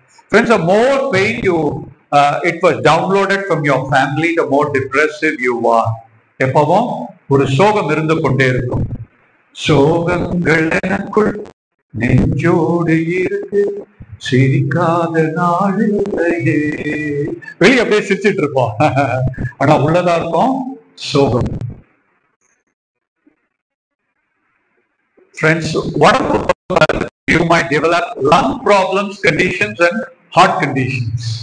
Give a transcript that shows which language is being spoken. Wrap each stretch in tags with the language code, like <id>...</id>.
<en>Friends, the more pain it was downloaded from your family, the more depressive you are.</en> <ta>எப்பவும் ஒரு சோகம் இருந்து கொண்டே இருக்கும். சோகங்கள் எனக்குள் நெஞ்சோடு இருக்கு, சிரிக்காத நாளிலேயே. வெளியே அப்படியே சிரிச்சிட்டு இருப்போம், ஆனா உள்ளதா இருக்கும் சோகம்.</ta> <en>Friends, what you might develop lung problems, conditions and heart conditions.</en>